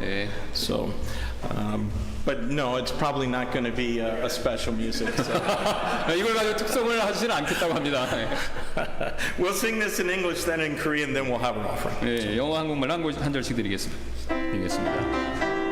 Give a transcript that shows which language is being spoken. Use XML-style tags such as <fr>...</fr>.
<ko>예.</ko> <en>So, but no, it's probably not going to be a special music. So.</en> <ko>이걸 가지고 특성을 하시지는 않겠다고 합니다.</ko> <en>We'll sing this in English, then in Korean, then we'll have an offering.</en> <ko>예, 영어 한국말 한 절씩 드리겠습니다.</ko>